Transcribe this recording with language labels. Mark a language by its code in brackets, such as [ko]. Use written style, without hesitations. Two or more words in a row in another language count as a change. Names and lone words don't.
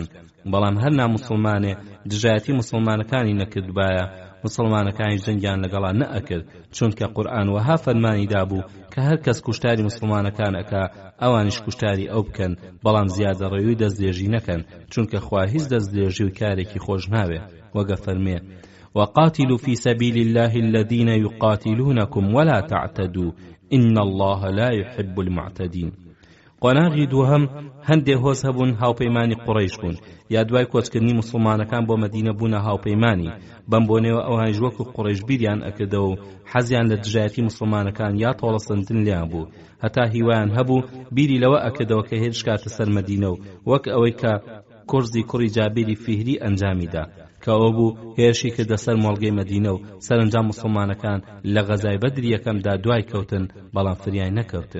[ckb] بەڵام هەر ناموسڵمانێ دژایەتی مسلمانەکانی نەکردبایە مسلمانەکانی جەنگیان لەگەڵا نەئەکرد، چونکە قورئان وەها فەرمانیدا بوو کە هەر کەس کوشتاری مسلمانەکان ئەکا ئەوانیش کوشتاری ئەو بکەن، بەڵام زیادە ڕێوی دەستدێژی نەکەن، چونکە خوا هیچ دەستدێژی و کارێکی خۆش ناوێ. [ar] وەگە فەرمێ وقاتلوا في سبيل الله الذين يقاتلونكم ولا تعتدوا إن الله لا يحب المعتدين. [ckb] قۆناغی دووهەم هەندێک هۆز هەبوون هاوپەیمانی قوڕەیش بوون، یا دوای کۆچکردنی مسلمانەکان بۆ مەدینە بوونە هاوپەیمانی، بەم بۆنێەوە ئەوانیش وەکو قوڕەیش بیریان ئەکردەوە و حەزیان لە دژایەتی مسلمانەکان یا تۆڵەسەندن لیان بوو، هەتا هیوایان هەبوو بیری لەوە ئەکردەوە کە هێرش کاتە سەر مەدینە و وەک ئەوەی کە کورزی کوڕی جابیری فیهری ئەنجامیدا کە ئەوە بوو هێرشی کردە سەر مۆڵگەی مەدینە و سەرنجام مسلمانەکان لە غەزای بەدری یەکەمدا دوای کەوتن، بەڵام فریای نەکەوتن.